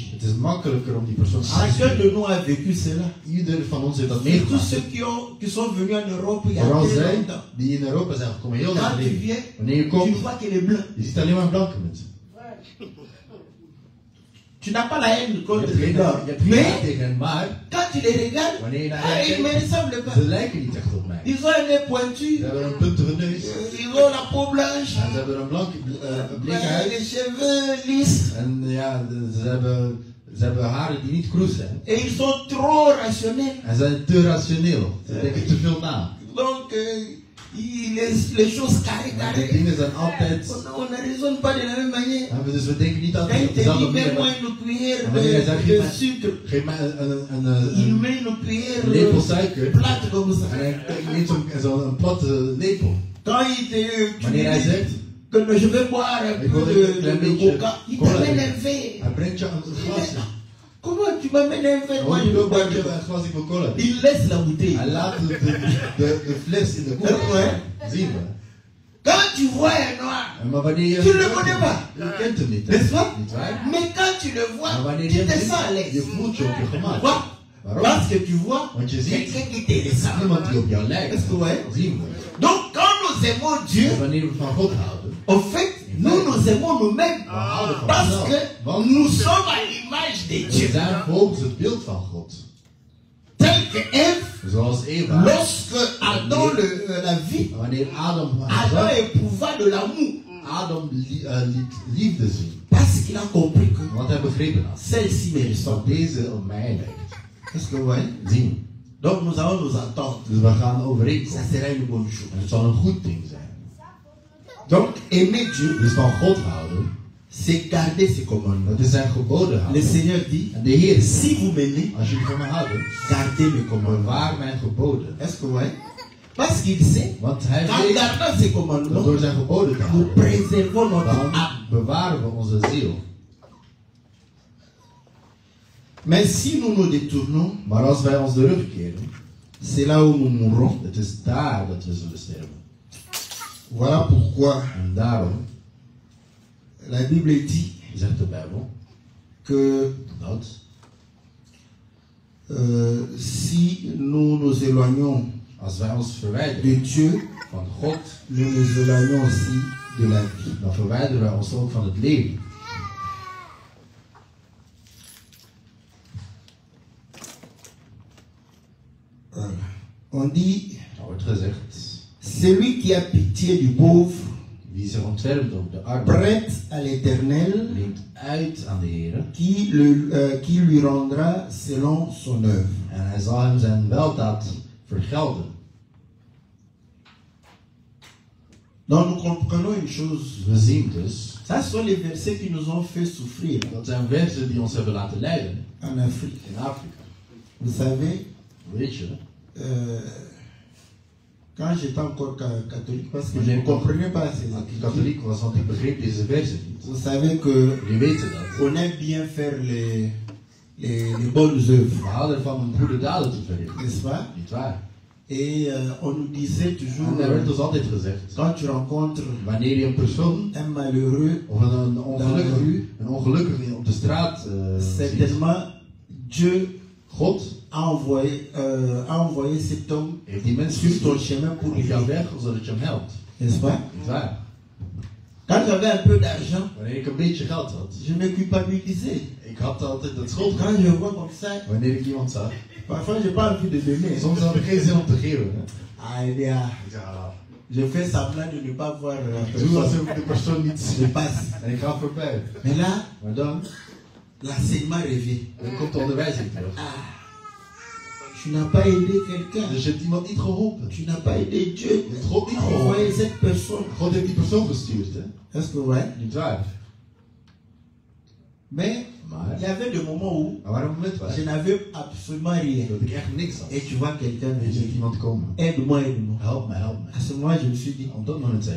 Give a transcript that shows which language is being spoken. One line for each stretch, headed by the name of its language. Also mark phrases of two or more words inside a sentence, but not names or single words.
Dutch: Het is makkelijker om die persoon aan te
French: Chacun
Dutch: spreken.
French: de nous a vécu cela.
Dutch: Ieder van ons heeft dat
French: Et tous
Dutch: meegemaakt.
French: ceux qui sont venus en Europe il y a
Dutch: Vooral
French: très
Dutch: zij
French: longtemps.
Dutch: die in Europa zijn gekomen heel lang
French: Quand tu
Dutch: geleden.
French: viens,
Dutch: Wanneer je
French: tu
Dutch: komt,
French: ne vois que les blancs.
Dutch: je ziet alleen maar blanke mensen.
French: Tu n'as pas la haine
Dutch: Je
French: contre
Dutch: hebt
French: les
Dutch: geen
French: blancs.
Dutch: je hebt geen
French: Mais
Dutch: haat tegen hen, maar
French: quand tu les regardes,
Dutch: wanneer je naar
French: ils
Dutch: hen
French: ne me
Dutch: kijkt,
French: ressemblent pas.
Dutch: ze lijken niet echt op mij.
French: Ils ont un nez
Dutch: Ze
French: pointu,
Dutch: hebben een puntige neus.
French: ils ont la peau blanche,
Dutch: En ze hebben een blikke
French: les
Dutch: huid.
French: cheveux lisses.
Dutch: En ja, ze hebben haren die niet kroes zijn.
French: Et ils sont trop rationnels.
Dutch: En ze zijn te rationeel. Ze denken te veel na.
French: Donc, les choses carrées,
Dutch: Maar de
French: carrées.
Dutch: dingen zijn altijd.
French: On ne raisonne pas de la même manière.
Dutch: Dus we denken niet
French: Quand
Dutch: altijd
French: il
Dutch: op
French: te
Dutch: dezelfde
French: dit, mets-moi
Dutch: manier.
French: une cuillère
Dutch: En wanneer hij zegt,
French: de sucre,
Dutch: geef mij
French: il
Dutch: een
French: met une cuillère
Dutch: lepel suiker.
French: plate comme ça.
Dutch: En hij neemt zo'n platte lepel.
French: Quand il te
Dutch: Wanneer hij
French: dit
Dutch: zegt,
French: que je vais boire un
Dutch: ik
French: peu
Dutch: wil een klein
French: de
Dutch: beetje
French: coca, il
Dutch: cola
French: t'amène
Dutch: drinken.
French: un verre.
Dutch: Hij brengt je een glasje.
French: Comment tu m'amènes un verre? Moi, Oh, je
Dutch: je
French: veux
Dutch: wil
French: boire
Dutch: dat
French: de
Dutch: je
French: coca.
Dutch: een glasje van cola drinkt.
French: Il laisse la bouteille.
Dutch: Hij laat de fles in de
French: Ouais.
Dutch: koelkast. Zien we.
French: Quand tu vois un noir,
Dutch: Maar wanneer je...
French: tu ne le connais pas.
Dutch: Je kent hem niet, hè?
French: N'est-ce pas?
Dutch: Niet waar?
French: Mais quand tu le vois,
Dutch: Maar wanneer
French: tu
Dutch: je
French: te
Dutch: hem
French: sens à
Dutch: ziet,
French: l'aise.
Dutch: je voelt je op je gemak.
French: Pourquoi?
Dutch: Waarom?
French: Parce que tu vois
Dutch: Want je ziet
French: quelqu'un qui te ressemble.
Dutch: iemand die op jou lijkt.
French: Est-ce que vous voyez?
Dutch: Zien we.
French: Donc, quand nous aimons Dieu,
Dutch: Dus wanneer we van God houden,
French: en fait, nous aimons nous-mêmes.
Dutch: we houden van
French: Parce
Dutch: onszelf.
French: que
Dutch: Want
French: nous sommes à l'image de
Dutch: we
French: Dieu.
Dutch: zijn volgens het beeld van God.
French: Tel que Ève,
Dutch: Zoals Eva.
French: lorsque Adam la vit,
Dutch: Wanneer Adam Adam zag,
French: éprouva de l'amour.
Dutch: Adam liet liefde zien.
French: Parce qu'il a compris que
Dutch: Want hij begrepen had.
French: celle-ci me
Dutch: Dat
French: ressemble.
Dutch: deze op mij lijkt.
French: Est-ce que vous voyez?
Dutch: Zien.
French: Donc nous allons nous entendre.
Dutch: Dus we gaan
French: Ça
Dutch: overeenkomen.
French: sera une bonne chose.
Dutch: En het zal een goed ding zijn.
French: Donc aimer Dieu,
Dutch: Dus van God houden,
French: c'est garder ses commandements.
Dutch: dat is zijn geboden
French: Le
Dutch: houden.
French: Seigneur dit,
Dutch: En de Heer,
French: si vous m'aimez,
Dutch: als jullie van mij houden,
French: gardez mes commandements.
Dutch: bewaar mijn geboden.
French: Est-ce que vous voyez? Parce qu'il sait
Dutch: Want hij
French: qu'en
Dutch: weet
French: gardant ses
Dutch: dat
French: commandements,
Dutch: door zijn geboden te
French: nous
Dutch: houden,
French: préservons notre
Dutch: dan
French: âme.
Dutch: bewaren we onze ziel.
French: Mais si nous nous détournons,
Dutch: Maar als wij ons de rug keren,
French: c'est là où nous mourrons.
Dutch: het is daar dat we zullen sterven.
French: Voilà pourquoi
Dutch: En daarom
French: la Bible dit
Dutch: zegt de Bijbel
French: que
Dutch: dat
French: si nous nous éloignons
Dutch: als wij ons
French: de
Dutch: verwijderen
French: Dieu,
Dutch: van God,
French: nous nous éloignons aussi de la vie.
Dutch: dan verwijderen wij ons ook van het leven.
French: Voilà. On dit,
Dutch: Er wordt gezegd,
French: celui qui a pitié du pauvre
Dutch: wie zich ontfermt over de armen,
French: prête à l'Éternel
Dutch: leent uit aan de Heer
French: qui lui rendra selon son œuvre.
Dutch: en hij zal hem zijn weldaad vergelden.
French: Donc nous comprenons une chose.
Dutch: We zien dus,
French: Ça, ce sont les versets qui nous ont fait souffrir
Dutch: dat zijn versen die ons hebben laten lijden
French: en Afrique.
Dutch: in Afrika.
French: Vous savez,
Dutch: Weet je,
French: Quand j'étais encore catholique, parce que je ne comprenais pas ces
Dutch: Als ik
French: écritures.
Dutch: katholiek was, want ik begreep deze versen niet.
French: Vous savez que
Dutch: Jullie weten dat.
French: on aime bien faire les bonnes œuvres,
Dutch: We houden ervan om goede daden te verrichten.
French: n'est-ce pas?
Dutch: Niet waar?
French: Et on nous disait toujours,
Dutch: En er werd ons altijd gezegd,
French: quand tu rencontres
Dutch: wanneer je een persoon
French: un malheureux,
Dutch: of een ongelukkige op de straat ziet,
French: certainement Dieu
Dutch: God
French: a envoyé cet homme
Dutch: heeft die mens
French: sur ton
Dutch: gestuurd
French: chemin pour
Dutch: op jouw
French: l'aider,
Dutch: weg, zodat je hem helpt.
French: n'est-ce pas?
Dutch: Niet waar?
French: Quand j'avais un peu d'argent,
Dutch: Wanneer ik een beetje geld had,
French: je me culpabilisais.
Dutch: ik had altijd dat schuld.
French: Quand je vois comme ça,
Dutch: Wanneer ik iemand zag,
French: parfois j'ai pas envie de donner.
Dutch: soms had ik geen zin om te geven. Hè.
French: Ah, il y a-
Dutch: Ik zeg, ah,
French: je fais semblant de ne pas voir la
Dutch: doe
French: personne.
Dutch: alsof ik de persoon niet
French: Je
Dutch: zie.
French: passe.
Dutch: En ik ga voorbij.
French: Mais là,
Dutch: Maar dan
French: l'enseignement revient.
Dutch: komt de onderwijzing terug.
French: Tu n'as pas aidé quelqu'un.
Dutch: Dus je hebt iemand niet geholpen.
French: Tu n'as pas aidé Dieu.
Dutch: Je hebt God niet
French: A
Dutch: geholpen.
French: envoyé cette personne.
Dutch: God heeft die persoon gestuurd. Hè.
French: Est-ce que ouais?
Dutch: Niet waar?
French: Mais
Dutch: Maar
French: il y avait des moments où
Dutch: er waren momenten waar
French: je n'avais absolument rien.
Dutch: dat ik echt niks had.
French: Et tu vois quelqu'un me
Dutch: En je ziet
French: dire,
Dutch: iemand komen.
French: aide-moi, aide-moi.
Dutch: Help me, help me.
French: À ce moment, je me suis dit,
Dutch: Op dat moment zei ik,